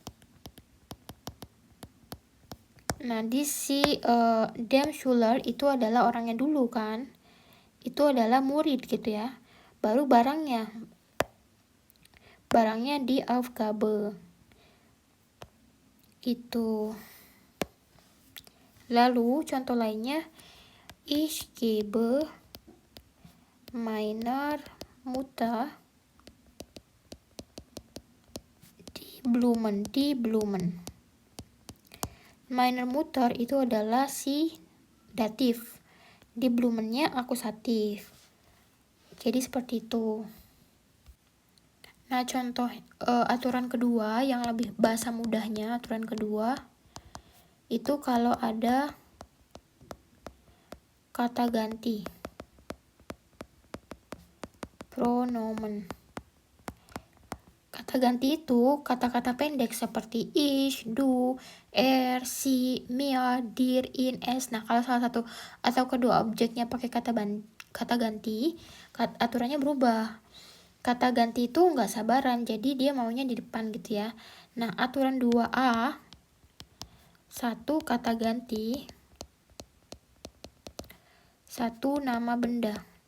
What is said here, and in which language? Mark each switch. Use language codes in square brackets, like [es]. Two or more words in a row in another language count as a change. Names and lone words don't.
[id] Nah di si [de] dem Schüler [id] itu adalah orangnya dulu kan, itu adalah murid gitu ya, baru barangnya di Aufgabe itu. Lalu contoh lainnya, [de] ich gebe meiner Mutter die Blumen. Meiner Mutter [id] itu adalah si datif, di Blumennya akusatif. Jadi seperti itu. Nah contoh aturan kedua yang lebih bahasa mudahnya, aturan kedua itu kalau ada kata ganti pronomen. Kata ganti itu kata-kata pendek seperti [de] ich, du, sie, mir, dir, in, es. [id] Nah kalau salah satu atau kedua objeknya pakai kata ganti, aturannya berubah. Kata ganti itu nggak sabaran, jadi dia maunya di depan gitu ya. Nah aturan 2A, satu kata ganti, satu nama benda.